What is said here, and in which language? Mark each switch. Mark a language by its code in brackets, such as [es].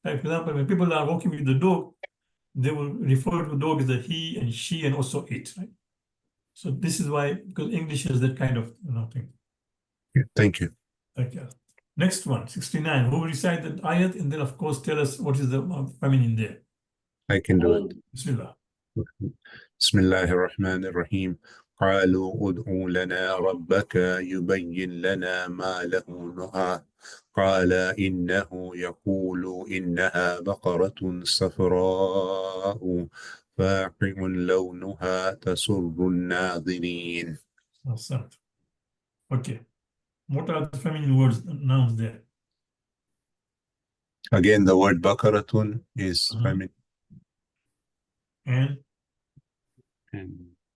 [en] Right? For example, when people are walking with the dog, they will refer to the dog as a he and she and also it, right? So this is why, because English has that kind of thing. you. Thank you. Okay. Next one, 69. Who will recite the ayat and then of course tell us what is the feminine there. I can do it. Bismillah. [ar] بسم الله الرحمن الرحيم قالوا ادع لنا ربك يبين لنا ما لونها قال إنه يقول إنها بقرة صفراء فاقع لونها تسر الناظرين. [en] Awesome. Okay. What are the feminine words, nouns there? Again, the word baqaratun is feminine. And And